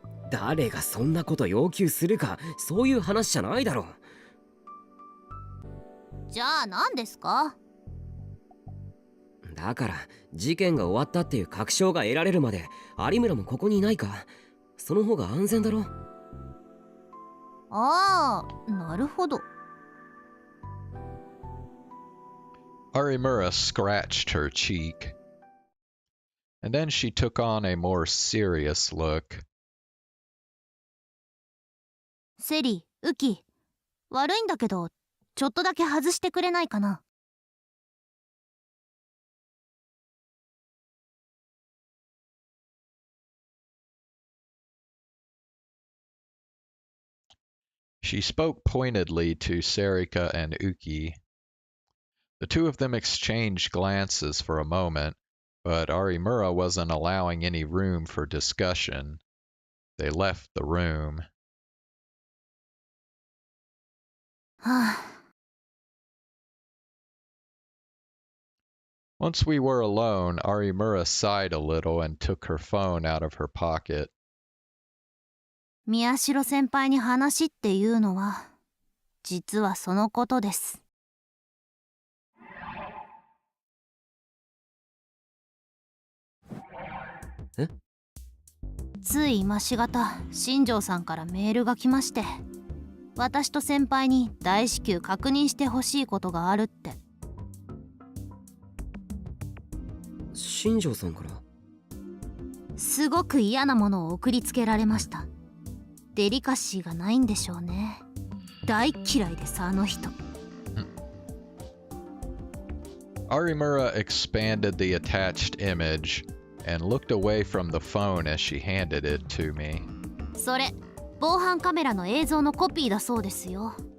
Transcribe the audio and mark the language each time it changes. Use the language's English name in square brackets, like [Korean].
[Japanese] 誰がそんなこと要求するか、そういう話じゃないだろう。じゃあ何ですか？だから事件が終わったっていう確証が得られるまで有村もここにいないか。その方が安全だろ。ああ、なるほど。 [English] Arimura scratched her cheek. And then she took on a more serious look. [Japanese] セリ、ウキ、悪いんだけどちょっとだけ外してくれないかな。 [English] She spoke pointedly to Sarika and Uki. The two of them exchanged glances for a moment, but Arimura wasn't allowing any room for discussion. They left the room. はあ。 Once we were alone, Arimura sighed a little and took her phone out of her pocket. [Japanese] 宮代先輩に話っていうのは実はそのことです。え？つい今しがた新庄さんからメールが来まして、私と先輩に大至急確認してほしいことがあるって。新庄さんから？すごく嫌なものを送りつけられました。デリカシーがないんでしょうね。大嫌いですあの人。 [English] Arimura expanded the attached image and looked away from the phone as she handed it to me. [Japanese] それ防犯カメラの映像のコピーだそうですよ。